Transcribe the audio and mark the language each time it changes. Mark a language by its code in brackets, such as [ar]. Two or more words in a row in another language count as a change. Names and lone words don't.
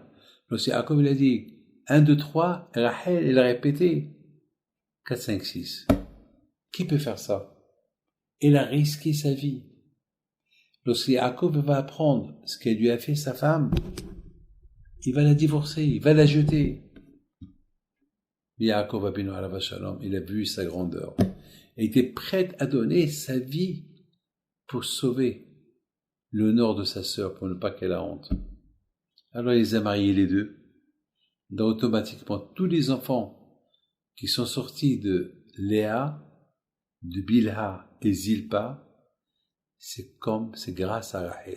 [fr] Lorsque Yaakov, il a dit 1, 2, 3, Rachel, elle a répété 4, 5, 6. Qui peut faire ça? Elle a risqué sa vie. Lorsque Yaakov va apprendre ce qu'elle lui a fait sa femme, il va la divorcer, il va la jeter. [he] יעקב אבינו עליו השלום, [fr] il a vu sa grandeur. Il était prêt à donner sa vie pour sauver l'honneur de sa sœur, pour ne pas qu'elle ait honte. Alors il les a mariés les deux. Donc automatiquement, tous les enfants qui sont sortis de Léa, de Bilha et Zilpa, c'est grâce à Rachel.